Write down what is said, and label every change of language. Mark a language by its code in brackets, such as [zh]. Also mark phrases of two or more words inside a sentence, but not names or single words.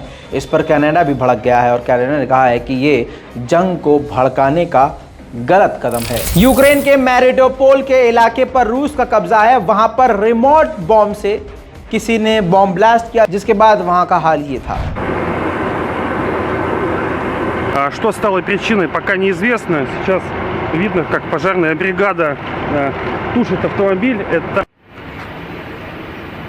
[hi] इस पर कनाडा भी भड़क गया है और कनाडा ने कहा है कि ये जंग को भड़काने का गलत कदम है। यूक्रेन के मैरिडोपोल के इलाके पर रूस का कब्जा है। वहां पर [en] remote bomb [hi] से किसी ने [en] bomb blast [hi] किया, जिसके बाद वहां का हाल ये था। [ru] Что стало причиной, пока неизвестно. Сейчас видно, как пожарная бригада тушит автомобиль. Это